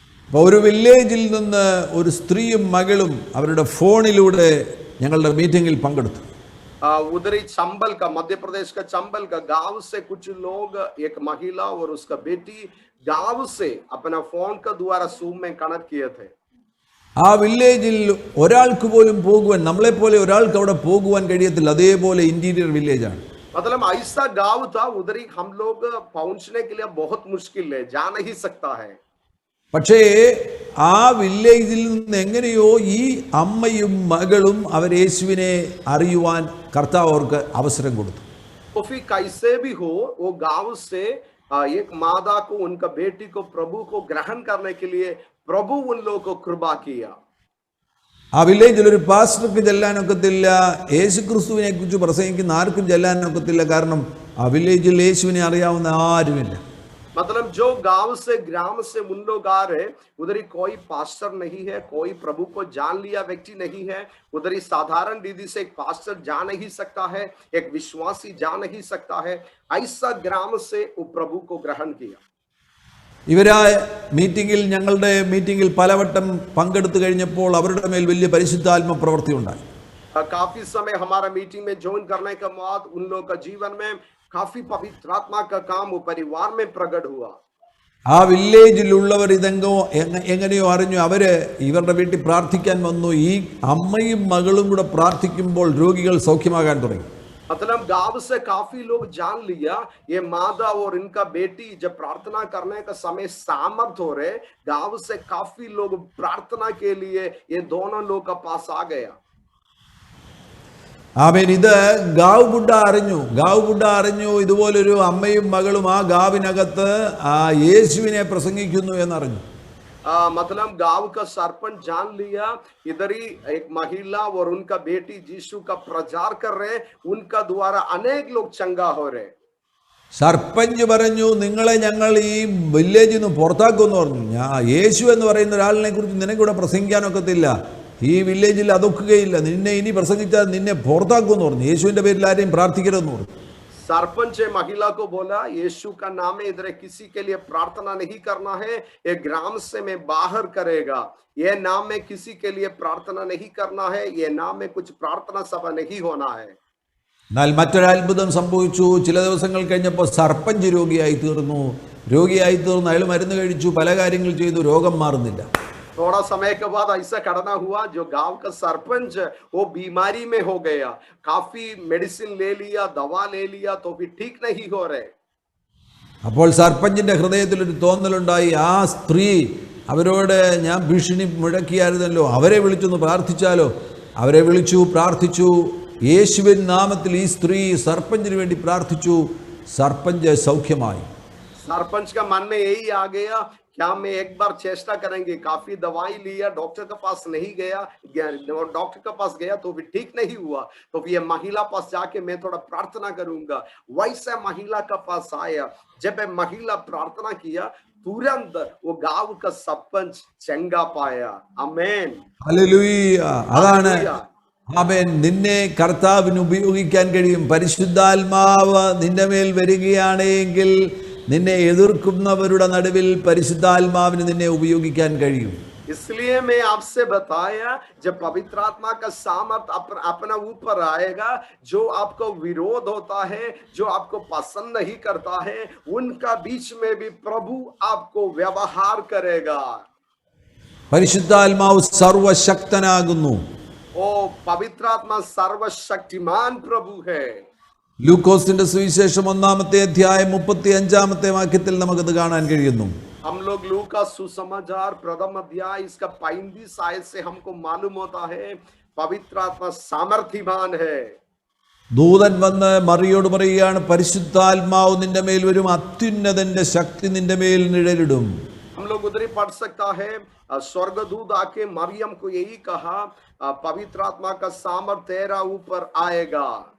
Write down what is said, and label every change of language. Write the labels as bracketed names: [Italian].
[Malayalam] അപ്പോൾ ഒരു വില്ലേജിൽ നിന്ന് ഒരു സ്ത്രീയും മകളും അവരുടെ ഫോണിലൂടെ ഞങ്ങളുടെ മീറ്റിംഗിൽ പങ്കെടുത്തു. [Hindi] उधर ही चंबल का, मध्य प्रदेश का चंबल का गांव से कुछ लोग, एक महिला और उसका बेटी गांव से अपना फोन का द्वारा जूम में कनेक्ट किए थे। [Malayalam] ആ വില്ലേജിൽ ഒരാൾക്ക് പോലും പോകുവാൻ, നമ്മളെപ്പോലെ ഒരാൾക്ക് അവിടെ പോകുവാൻ കഴിയത്തില്ല. അതേപോലെ ഇന്റീരിയർ വില്ലേജാണ്. [Hindi] मतलब ऐसा गांव था, उधर ही हम लोग पहुंचने के लिए बहुत मुश्किल है, जा नहीं सकता है। [Malayalam] പക്ഷേ ആ വില്ലേജിൽ നിന്ന് എങ്ങനെയോ ഈ അമ്മയും മകളും അവർ യേശുവിനെ അറിയുവാൻ കർത്താവ് അവർക്ക് അവസരം കൊടുത്തു. [Hindi] तो फिर कैसे भी हो, वो गांव से एक मादा को, उनका बेटी को प्रभु को ग्रहण करने के लिए प्रभु उन लोगों को कृपा किया। [Malayalam] ആ വില്ലേജിൽ ഒരു പാസ്റ്റർക്ക് ചെല്ലാനൊക്കത്തില്ല, യേശു ക്രിസ്തുവിനെ കുറിച്ച് പ്രസംഗിക്കുന്ന ആർക്കും ചെല്ലാനൊക്കത്തില്ല. കാരണം ആ വില്ലേജിൽ യേശുവിനെ അറിയാവുന്ന ആരുമില്ല. [Hindi] मतलब जो गांव से, ग्राम से उन लोग आ रहे, उधर ही कोई पास्टर नहीं है, कोई प्रभु को जान लिया व्यक्ति नहीं है। उधर ही साधारण दीदी से एक पास्टर जा नहीं सकता है, एक विश्वासी जा नहीं सकता है। ऐसा ग्राम से वो प्रभु को ग्रहण किया। [Malayalam] ഇവരാ മീറ്റിംഗിൽ, ഞങ്ങളുടെ മീറ്റിംഗിൽ പലവട്ടം പങ്കെടുത്തു കഴിഞ്ഞപ്പോൾ അവരുടെ മേൽ വലിയ പരിശുദ്ധാത്മ പ്രവൃത്തി ഉണ്ടായി. [Hindi] काफी समय हमारा मीटिंग में ज्वाइन करने के बाद उन लोगों का जीवन में काफी पवित्र आत्मा का काम वो परिवार में प्रकट हुआ। [Malayalam] ആ വില്ലേജിലുള്ളവർ ഇതെങ്കോ എങ്ങനെയോ അറിഞ്ഞു. അവര് ഇവരുടെ വീട്ടിൽ പ്രാർത്ഥിക്കാൻ വന്നു. ഈ അമ്മയും മകളും കൂടെ പ്രാർത്ഥിക്കുമ്പോൾ രോഗികൾ സൗഖ്യമാകാൻ തുടങ്ങി. [Hindi] मतलब गांव से काफी लोग जान लिया, ये मादा और इनका बेटी जब प्रार्थना करने का समय सामर्थ हो रहे, गांव से काफी लोग प्रार्थना के लिए ये दोनों लोग का पास आ गया। [Malayalam] ആമേൻ. ഇത് ഗാവ് ബുഡ അറിഞ്ഞു ഇതുപോലൊരു അമ്മയും മകളും ആ ഗാവിനകത്ത് ആ യേശുവിനെ പ്രസംഗിക്കുന്നു എന്നറിഞ്ഞു. [Hindi] मतलब गांव का सरपंच जान लिया, इधर ही एक महिला और उनका बेटी यीशु का प्रचार कर रहे, उनका द्वारा अनेक लोग चंगा हो रहे। [Malayalam] സർപ്പഞ്ച് പറഞ്ഞു, നിങ്ങളെ ഞങ്ങൾ ഈ വില്ലേജിൽ നിന്ന് പുറത്താക്കുമെന്ന് പറഞ്ഞു. യേശു എന്ന് പറയുന്ന ഒരാളിനെ കുറിച്ച് നിനക്കിവിടെ പ്രസംഗിക്കാനൊക്കത്തില്ല, ഈ വില്ലേജിൽ അതൊക്കുകയില്ല, നിന്നെ ഇനി പ്രസംഗിച്ചാൽ നിന്നെ പുറത്താക്കുമെന്ന് പറഞ്ഞു. യേശുവിന്റെ പേരിൽ ആരെയും പ്രാർത്ഥിക്കരുതെന്ന് പറഞ്ഞു. [Hindi] सरपंच महिला को बोला, यीशु का नाम है, इधर किसी के लिए प्रार्थना नहीं करना है, ये ग्राम से मैं बाहर करेगा, ये नाम में किसी के लिए प्रार्थना नहीं करना है, ये नाम में कुछ प्रार्थना सभा नहीं होना है। [Malayalam] എന്നാൽ മറ്റൊരത്ഭുതം സംഭവിച്ചു. ചില ദിവസങ്ങൾ കഴിഞ്ഞപ്പോൾ സർപ്പഞ്ച് രോഗിയായി തീർന്നു. അയാൾ മരുന്ന് കഴിച്ചു, പല കാര്യങ്ങൾ ചെയ്തു, രോഗം മാറുന്നില്ല. [Hindi] थोड़ा समय के बाद ऐसा घटना हुआ, जो गांव का सरपंच वो बीमारी में हो गया, काफी मेडिसिन ले लिया, दवा ले लिया, तो भी ठीक नहीं हो रहे। [Malayalam] അപ്പോൾ സർപ്പഞ്ചിന്റെ ഹൃദയത്തിൽ ഒരു തോന്നലുണ്ടായി, ആ സ്ത്രീ, അവരോട് ഞാൻ ഭീഷണി മുഴക്കിയായിരുന്നല്ലോ, അവരെ വിളിച്ചൊന്ന് പ്രാർത്ഥിച്ചാലോ. അവരെ വിളിച്ചു, പ്രാർത്ഥിച്ചു. യേശുവിൻ നാമത്തിൽ ഈ സ്ത്രീ സർപ്പഞ്ചിന് വേണ്ടി പ്രാർത്ഥിച്ചു. സർപ്പഞ്ച് സൗഖ്യമായി. [Hindi] सरपंच का मन में यही आ गया, क्या मैं एक बार चेष्टा करेंगे। काफी दवाई लिया, डॉक्टर के पास नहीं गया, डॉक्टर के पास गया तो भी ठीक नहीं हुआ, तो फिर ये महिला पास जाके मैं थोड़ा प्रार्थना करूंगा। वैसे महिला का पास आया, जब महिला प्रार्थना किया, तुरंत वो गांव का सरपंच चंगा पाया। आमेन, [Malayalam] ഹല്ലേലൂയ. അതാണ് ആമേൻ. നിന്നെ കർത്താവിന് ഉപയോഗിക്കാൻ കഴിയും. പരിശുദ്ധാത്മാവ് നിന്റെ മേൽ വരികയാണെങ്കിൽ നിന്നെ എതിർക്കുന്നവരുടെ നടുവിൽ പരിശുദ്ധാത്മാവിന് നിന്നെ ഉപയോഗിക്കാൻ കഴിയും. [Hindi] इसलिए मैं आपसे बताया, जब पवित्र आत्मा का सामर्थ अपना ऊपर आएगा, जो आपको विरोध होता है, जो आपको पसंद नहीं करता है, उनका बीच में भी प्रभु आपको व्यवहार करेगा। [Malayalam] പരിശുദ്ധാത്മാവ് സർവശക്തനാകുന്നു. [Hindi] ओ पवित्र आत्मा सर्वशक्तिमान प्रभु है। [Malayalam] ലൂക്കോസിന്റെ സുവിശേഷം 1-ാമത്തെ അധ്യായം 35-ാമത്തെ വാക്യത്തിൽ നമുക്കത് കാണാൻ കഴിയുന്നു. [Hindi] हम लोग लूका सुसमाचार प्रथम अध्याय इसका 35 आयत से हमको मालूम होता है, पवित्र आत्मा सामर्थ्यवान है। [Malayalam] ദൂതൻ വന്ന് മറിയോട് പറയുകയാണ്, പരിശുദ്ധാത്മാവ് നിന്റെ മേൽ വരും, അത്യുന്നതന്റെ ശക്തി നിന്റെ മേൽ നിഴലിടും. [Hindi] हम लोग उधर ही पढ़ सकता है, स्वर्गदूत आके मरियम को यही कहा, पवित्र आत्मा का सामर्थ तेरा ऊपर आएगा.